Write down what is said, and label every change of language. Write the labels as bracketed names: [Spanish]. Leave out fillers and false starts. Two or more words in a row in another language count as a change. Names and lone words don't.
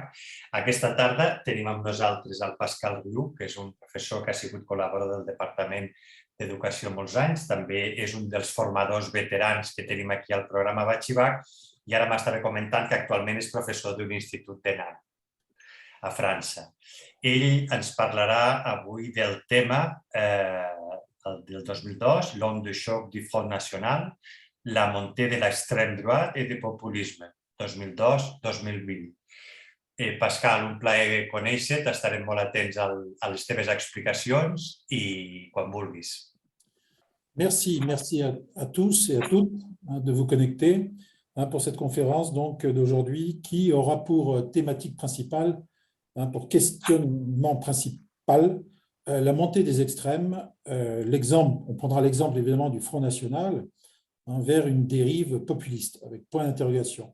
[Catalan] Aquesta tarda tenim amb nosaltres el Pascal Riu, que és un professor que ha sigut col·laborador del Departament d'Educació molts anys. També és un dels formadors veterans que tenim aquí al programa batxillerat i ara m'estava comentant que actualment és professor d'un institut de Nantes, a França. Ell ens parlarà avui del tema del 2002, [French] l'onde de choc du Front National, la montée de l'extrême droite et du populisme, 2002-2020. [Catalan] Pascal, un plaer conèixer-te, estarem molt atents a les teves explicacions i quan vulguis. [French] Merci à tous et à toutes de vous connecter pour cette conférence d'aujourd'hui qui aura pour thématique principale, pour questionnement principal, la montée des extrêmes, on prendra l'exemple évidemment du Front National vers une dérive populiste, avec point d'interrogation.